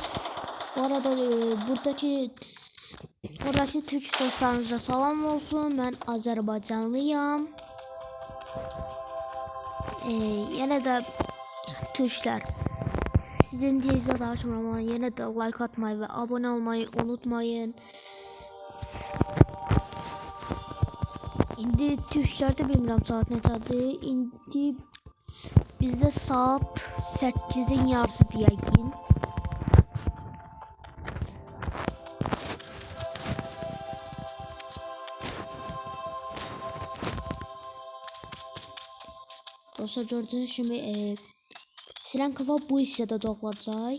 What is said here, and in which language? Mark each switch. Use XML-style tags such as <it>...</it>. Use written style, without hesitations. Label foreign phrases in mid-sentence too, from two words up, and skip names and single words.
<tr>Bu arada buradaki Türk dostlarımıza salam olsun. Ben Azerbaycanlıyım. Yine de Türkler. Sizin diyeceğiniz açmama yine de like atmayı ve abone olmayı unutmayın.</tr> <az>İndi Türklerde bilmirəm saat neçədir. İndi bizde saat 8'in yarısı diyəyin. Dostlar gördüğünüz kimi Siren kafa bu hissədə doğulacaq.</az>